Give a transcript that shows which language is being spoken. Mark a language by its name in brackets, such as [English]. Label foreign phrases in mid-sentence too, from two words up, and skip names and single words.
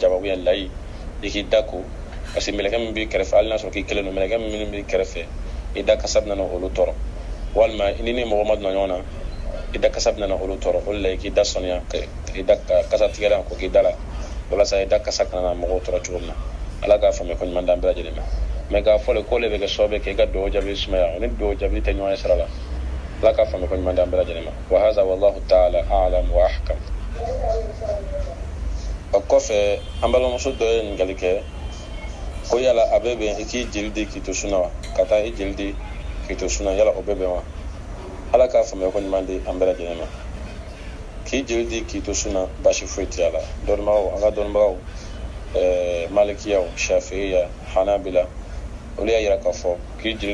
[Bambara] njaba bɛ layi i k'i da ko [French] parce que [Bambara] mɛlɛkɛ min b'i kɛrɛfɛ hali n'a sɔrɔ k'i kelen don mɛlɛkɛ minnu b'i kɛrɛfɛ i da kasa bɛ na olu tɔɔrɔ walima ni ni mɔgɔ ma donna ɲɔgɔn na i da kasa bɛ na olu tɔɔrɔ o de la i k'i da sanuya i da kasa tigɛla ko k'i da la walasa i da kasa kana na mɔgɔw tɔɔrɔ cogo min na ala k'a faamuya ko ɲuman d'an bɛɛ lajɛlen ma mɛ k'a fɔ le ko le bɛ kɛ sababu ye k'i ka duwawu jaabili sumaya o ni duwawu jaabili tɛ ɲɔgɔn ye sira la ala k'a faamuya ko ɲuman d'an bɛɛ lajɛlen ma [Arabic] وهذا والله تعالى أعلم وأحكم [Bambara] o kɔfɛ an balimamuso dɔ ye ɲininkali kɛ ko yala a bɛ bɛn i k'i jeli di k'i to sunna wa ka taa i jeli di k'i to sunna yala o bɛ bɛn wa ala k'a faamuya ko ɲuman di an bɛɛ lajɛlen ma k'i jeli di k'i to sunna baasi foyi tɛ a la dɔnnibagaw an ka dɔnnibagaw malikiyaw shafi'iya hanabila olu y'a yira k'a fɔ k'i jeli